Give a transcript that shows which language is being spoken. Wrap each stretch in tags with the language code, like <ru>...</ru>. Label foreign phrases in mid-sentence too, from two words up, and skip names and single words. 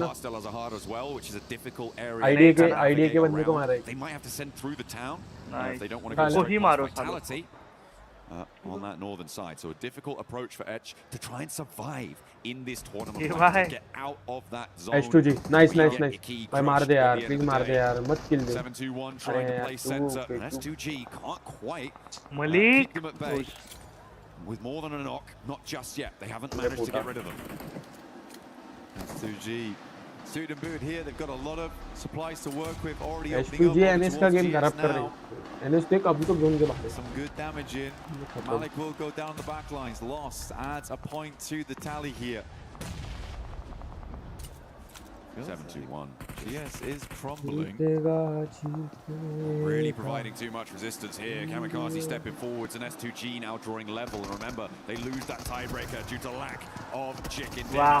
<en>Past El Azahar as well, which is a difficult area to navigate around. They might have to send through the town if they don't want to go straight past Vitality on that northern side. So a difficult approach for Edge to try and survive in this tournament, to get out of that zone. H2G, nice.</en> <hi>भाई मार दे यार, please मार दे यार, मत kill दे.</hi> <en>7-2-1 trying to play center, and S2G can't quite Malik keep them at bay. With more than a knock, not just yet. They haven't managed to get rid of them. S2G. Suit and boot here, they've got a lot of supplies to work with, already</en> <hi>S2G NS का गेम खराब कर रहे हैं. NS देख अभी तो जोन के बाहर है.</hi> <en>Some good damage in. Malik will go down the back lines. Lost adds a point to the tally here. 7-2-1. GS is crumbling. Really providing too much resistance here. Kamikaze stepping forwards, and S2G now drawing level. And remember, they lose that tiebreaker due to lack of chicken dinner.</en>